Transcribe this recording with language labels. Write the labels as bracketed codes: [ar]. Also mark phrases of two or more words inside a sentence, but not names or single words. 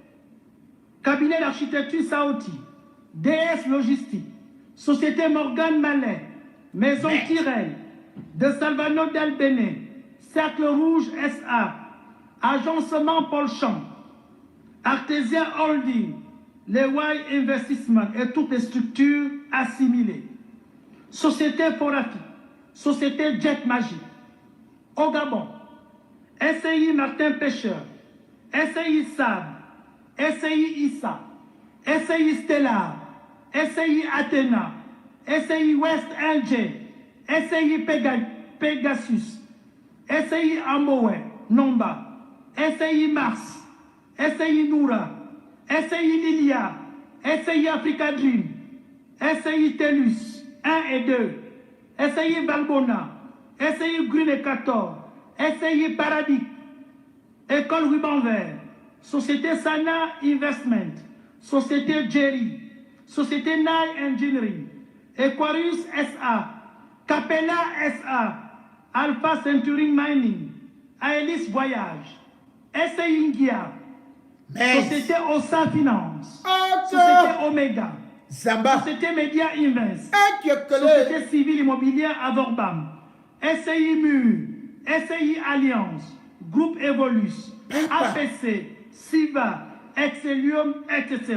[fr] cabinet d'architecture Saoti, DS Logistique, société Morgan Mallet, Maison Tirel, de Salvano Del Béné, Cercle Rouge SA, Agencement Paul Champ, Artesia Holding, Lewal Investissement et toutes les structures assimilées, société Forafi, société Jet Magic, au Gabon, SCI Martin Pêcheur, SCI Sab, SCI Issa, SCI Stellar, SCI Athena, SCI West LG, SCI Pegasus, SCI Amboé, Nomba, SCI Mars, SCI Noura, SCI Lilia, SCI Africa Dream, SCI Telus 1 et 2, SCI Balbona, SCI Green et 14, SCI Paradig, École Ruban Vert, Société Sana Investment, Société Jerry, Société Nile Engineering, Aquarius SA, Capella SA, Alpha Century Mining, Aelis Voyage, SCI Ingia, Société Osa Finance, Société Omega, Société Media Invest, Société Civile Immobilière Avorbam, SCI MU, SCI Alliance, Groupe Evolus, APC, SIVA, Excellium, etc.